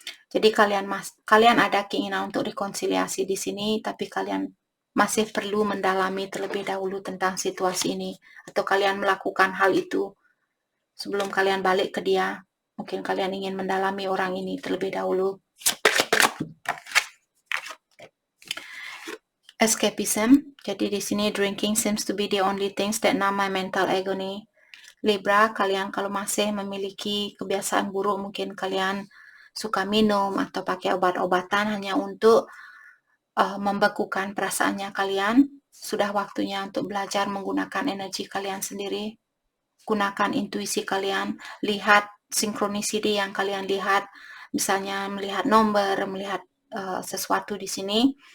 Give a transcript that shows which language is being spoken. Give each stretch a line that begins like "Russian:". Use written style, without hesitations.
Indonesian: Jadi kalian ada keinginan untuk rekonsiliasi di sini, tapi kalian masih perlu mendalami terlebih dahulu tentang situasi ini, atau kalian melakukan hal itu sebelum kalian balik ke dia. Mungkin kalian ingin mendalami orang ini terlebih dahulu.
English: Escapism.
Indonesian: Jadi di sini
English: drinking seems to be the only things that numb my mental agony.
Indonesian: Libra, kalian kalau masih memiliki kebiasaan buruk, mungkin kalian suka minum atau pakai obat-obatan hanya untuk membekukan perasaannya kalian. Sudah waktunya untuk belajar menggunakan energi kalian sendiri. Gunakan intuisi kalian, lihat sinkronisiti yang kalian lihat, misalnya melihat nomor, melihat sesuatu di sini.